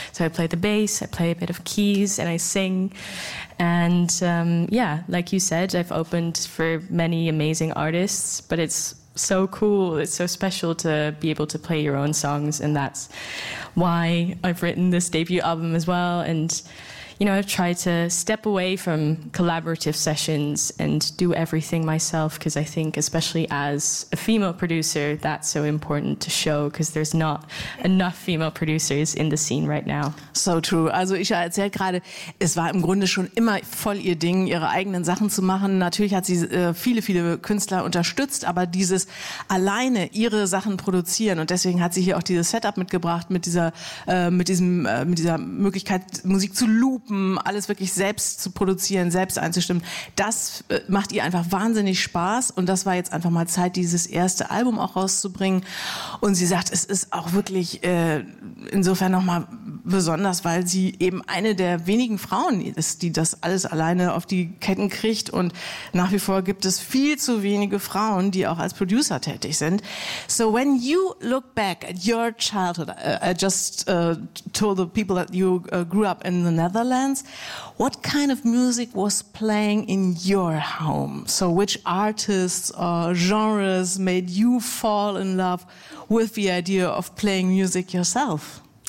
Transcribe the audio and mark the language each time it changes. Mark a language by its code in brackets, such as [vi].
[en] So I play the bass, I play a bit of keys, and I sing. And yeah, like you said, I've opened for many amazing artists, but it's so cool, it's so special to be able to play your own songs, and that's why I've written this debut album as well. And you know, I've tried to step away from collaborative sessions and do everything myself, because I think especially as a female producer, that's so important to show, because there's not enough female producers in the scene right now. So true. [de] Also Isha erzählt gerade, es war im Grunde schon immer voll ihr Ding, ihre eigenen Sachen zu machen. Natürlich hat sie viele, viele Künstler unterstützt, aber dieses alleine ihre Sachen produzieren, und deswegen hat sie hier auch dieses Setup mitgebracht mit dieser Möglichkeit, Musik zu loopen, alles wirklich selbst zu produzieren, selbst einzustimmen. Das macht ihr einfach wahnsinnig Spaß, und das war jetzt einfach mal Zeit, dieses erste Album auch rauszubringen. Und sie sagt, es ist auch wirklich insofern nochmal besonders, weil sie eben eine der wenigen Frauen ist, die das alles alleine auf die Ketten kriegt, und nach wie vor gibt es viel zu wenige Frauen, die auch als Producer tätig sind. [en] So when you look back at your childhood, I just told the people that you grew up in the Netherlands. What kind of music was playing in your home? So which artists or genres made you fall in love with the idea of playing music yourself?